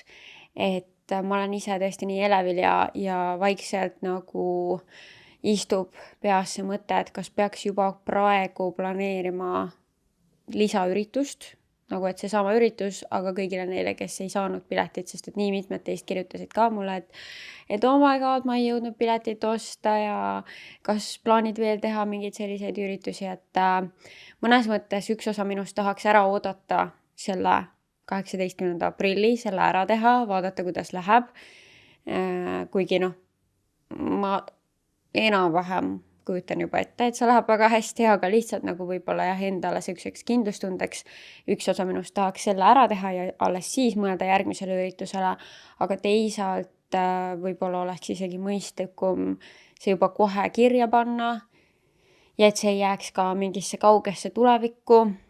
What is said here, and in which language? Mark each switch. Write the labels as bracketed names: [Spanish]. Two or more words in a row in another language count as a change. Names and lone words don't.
[Estonian] Et ma olen ise tõesti nii elevil ja vaikselt nagu istub peas see mõte, et kas peaks juba praegu planeerima lisaüritust, nagu et see sama üritus, aga kõigile neile, kes ei saanud piletit, sest et nii mitmed teist kirjutasid ka mulle, et [English] oh my god, [Estonian] ma ei jõudnud piletit osta ja kas plaanid veel teha mingeid selliseid üritusi, et mõnes mõttes üks osa minust tahaks ära oodata selle 18. aprilli selle ära teha, vaadata, kuidas läheb. Kuigi ma enam-vähem kujutan juba ette, et see läheb väga hästi, aga lihtsalt nagu võib-olla endale selliseks kindlustundeks üks osa minust tahaks selle ära teha ja alles siis mõelda järgmisele üritusele, aga teisalt võib-olla oleks isegi mõistlikum see juba kohe kirja panna ja et see ei jääks ka mingisse kaugesse tulevikku.